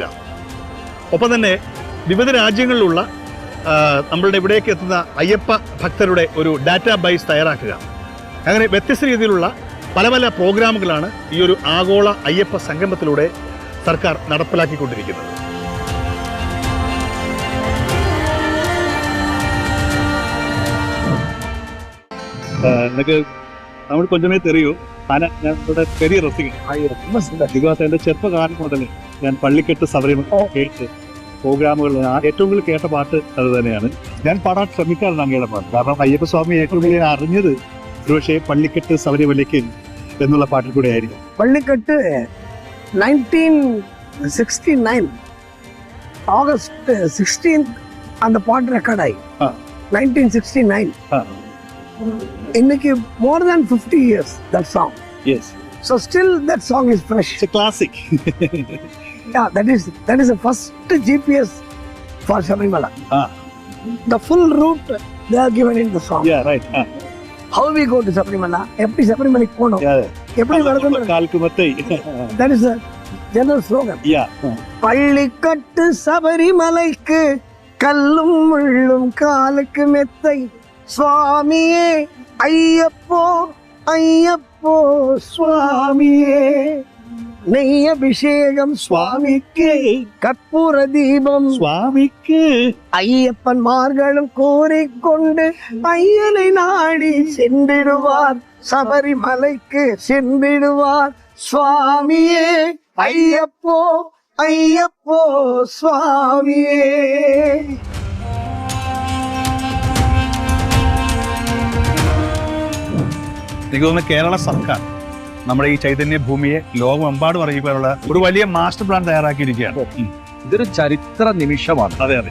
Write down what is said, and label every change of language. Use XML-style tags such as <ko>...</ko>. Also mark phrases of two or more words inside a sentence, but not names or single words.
<ml>ഒപ്പം തന്നെ വിവിധ രാജ്യങ്ങളിലുള്ള നമ്മളുടെ ഇവിടേക്ക് എത്തുന്ന അയ്യപ്പ ഭക്തരുടെ ഒരു ഡാറ്റാ ബേസ് തയ്യാറാക്കുക. അങ്ങനെ വ്യത്യസ്ത രീതിയിലുള്ള പല പല പ്രോഗ്രാമുകളാണ് ഈ ഒരു ആഗോള അയ്യപ്പ സംഗമത്തിലൂടെ സർക്കാർ നടപ്പിലാക്കിക്കൊണ്ടിരിക്കുന്നത്.</ml> <ta>எனக்கு தமிழ் கொஞ்சமே தெரியும். ஆனால் என்னோட பெரிய ரசிகன்.</ta> <ml>ബിക്കോസ് എൻ്റെ ചെറുപ്പകാലം മുതൽ ഞാൻ പള്ളിക്കെട്ട് ശബരിമല കേട്ട് പ്രോഗ്രാമുകൾ ഏറ്റവും കൂടുതൽ കേട്ട പാട്ട് അത് തന്നെയാണ്. ഞാൻ പാടാൻ ശ്രമിക്കാറുണ്ട് അങ്ങയുടെ പാട്ട്. കാരണം അയ്യപ്പസ്വാമി ഏറ്റവും കൂടുതൽ അറിഞ്ഞത് ഒരുപക്ഷെ പള്ളിക്കെട്ട് ശബരിമലയ്ക്ക് എന്നുള്ള പാട്ടിൽ കൂടെ ആയിരിക്കും.</ml> <ta>പള്ളിക്കെട്ട് 1969 ആഗസ്റ്റ് 16 அந்த பாட்டு ரெக்கார்ட் ஆகி 1969.</ta> <en>இன்னைக்கு more than 50 years that song. Yes. So still that song is fresh. It's a classic. Yeah, that is the first GPS for Shabarimala. the full route they are given in the song. Yeah, right. How we go to Sabrimala?</en> <ta>எப்படி சபரிமலைக்கு போனோம், எப்படி நடக்கணும், കാൽക്കുമത്തെ.</ta> <en>that is a general slogan. Yeah.</en> <ta>பள்ளிக்கட்டு சபரிமலைக்கு கல்லும் முள்ளும் காலுக்கு மெத்தை, சுவாமியே ஐயப்போ ஐயப்போ சுவாமியே, நெய் அபிஷேகம் சுவாமிக்கு, கற்பூர தீபம் சுவாமிக்கு, ஐயப்பன்மார்களும் கூறிக்கொண்டு ஐயனை நாடி சென்றிடுவார், சபரிமலைக்கு சென்றிடுவார், சுவாமியே ஐயப்போ ஐயப்போ சுவாமியே.</ta> <ml>എനിക്ക് തോന്നുന്നു കേരള സർക്കാർ നമ്മുടെ ഈ ചൈതന്യ ഭൂമിയെ ലോകമെമ്പാടും അറിയിക്കാനുള്ള ഒരു വലിയ മാസ്റ്റർ പ്ലാൻ തയ്യാറാക്കിയിരിക്കുകയാണ്. ഇതൊരു ചരിത്ര നിമിഷമാണ്. അതെ അതെ.</ml>